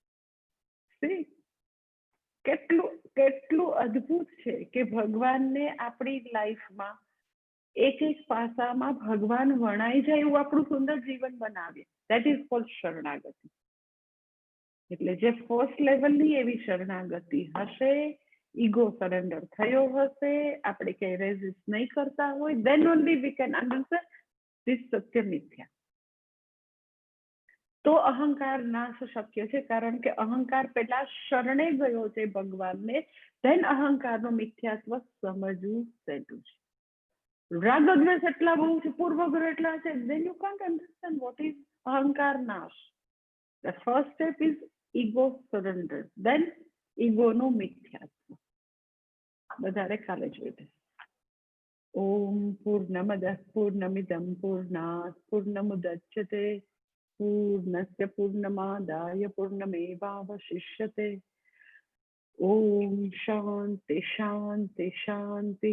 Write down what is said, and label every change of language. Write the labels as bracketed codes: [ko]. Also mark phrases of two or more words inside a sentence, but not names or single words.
[gu] કેટલું કેટલું અદ્ભુત છે કે ભગવાનને આપણી લાઈફમાં એક એક પાસામાં ભગવાન વણાઈ જાય એવું આપણું સુંદર જીવન બનાવીએ. [en] That is called [gu] શરણાગતિ. એટલે જે [en] first level [gu] એવી શરણાગતિ હશે, [en] ego surrender [gu] થયો હશે, આપણે કઈ રેઝિસ્ટ નહીં કરતા હોય, [en] then only we can understand this [gu] સત્ય મિથ્યા. તો અહંકાર નાશ શક્ય છે, કારણ કે અહંકાર પેલા શરણે ગયો છે ભગવાનને, ધેન અહંકારનું મિથ્યાત્વ સમજવું સહેલું છે. રાગ દ્વેષ એટલા બહુ છે, પૂર્વગ્રહ એટલા છે, [en] then you can't understand what is [gu] અહંકાર નાશ. [en] The first step is ego surrender, then ego [gu] નું મિથ્યાત્વ. વધારે કાલે જોઈશે. [sa] ઓમ પૂર્ણમદ પૂર્ણમિદં પૂર્ણાત પૂર્ણમુદચ્યતે પૂર્ણસ્ય પૂર્ણમાદાય પૂર્ણમેવાવશિષ્યતે. ઓમ શાંતિ શાંતિ શાંતિ.